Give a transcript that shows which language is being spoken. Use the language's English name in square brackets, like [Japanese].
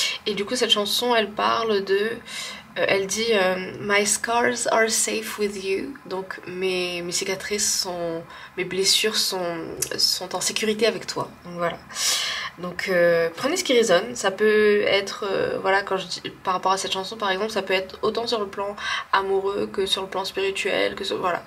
[French] Et du coup, cette chanson, elle parle de... elle dit [English] My scars are safe with you. [French] Donc mes cicatrices mes blessures sont en sécurité avec toi. Donc voilà. Donc prenez ce qui résonne. Ça peut être voilà, quand je dis par rapport à cette chanson par exemple, ça peut être autant sur le plan amoureux que sur le plan spirituel, voilà.